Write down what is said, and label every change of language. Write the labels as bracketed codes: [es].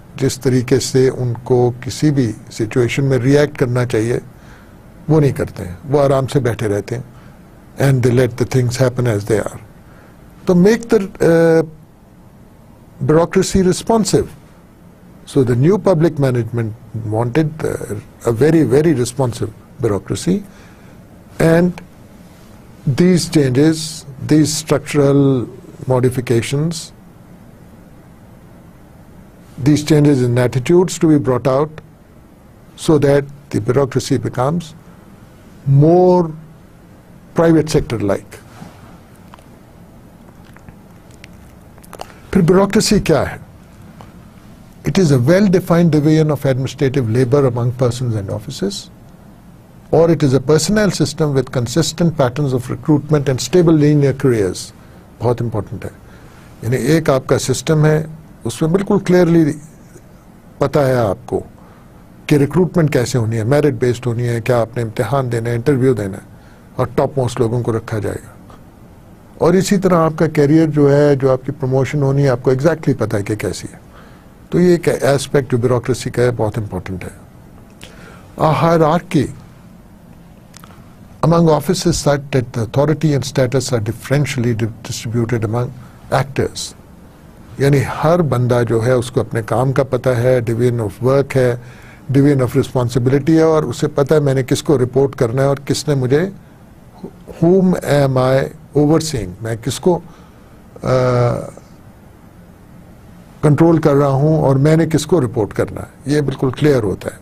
[ur] جس طریقے سے ان کو کسی بھی سچویشن میں ری ایکٹ کرنا چاہیے وہ نہیں کرتے ہیں, وہ آرام سے بیٹھے رہتے ہیں. [en] And they let the things happen as they are. تو make the bureaucracy responsive. So the new public management wanted a very, very responsive bureaucracy, and these changes, these structural modifications, these changes in attitudes to be brought out so that the bureaucracy becomes more private sector like. [ur] پھر [en] bureaucracy [ur] کیا ہے؟ [en] It is a well-defined division of administrative labor among persons and offices, or it is a personnel system with consistent patterns of recruitment and stable linear careers. [ur] بہت important ہے. یعنی ایک آپ کا system ہے, اس میں بالکل کلیئرلی پتا ہے آپ کو کہ ریکروٹمنٹ کیسے ہونی ہے, میرٹ بیسڈ ہونی ہے, کیا آپ نے امتحان دینا ہے, انٹرویو دینا ہے, اور ٹاپ موسٹ لوگوں کو رکھا جائے گا. اور اسی طرح آپ کا کیریئر جو ہے, جو آپ کی پروموشن ہونی ہے, آپ کو ایگزیکٹلی پتا ہے کہ کیسی ہے. تو یہ ایک ایسپیکٹ جو بیوروکریسی کا ہے بہت امپورٹنٹ ہے. [en] a hierarchy among offices such that the authority and status are differentially distributed among actors. [ur] یعنی ہر بندہ جو ہے اس کو اپنے کام کا پتہ ہے, ڈویژن آف ورک ہے, ڈویژن آف رسپانسبلٹی ہے, اور اسے پتہ ہے میں نے کس کو رپورٹ کرنا ہے اور کس نے مجھے, [en] whom am I overseeing, [ur] میں کس کو کنٹرول کر رہا ہوں اور میں نے کس کو رپورٹ کرنا ہے, یہ بالکل کلیئر ہوتا ہے.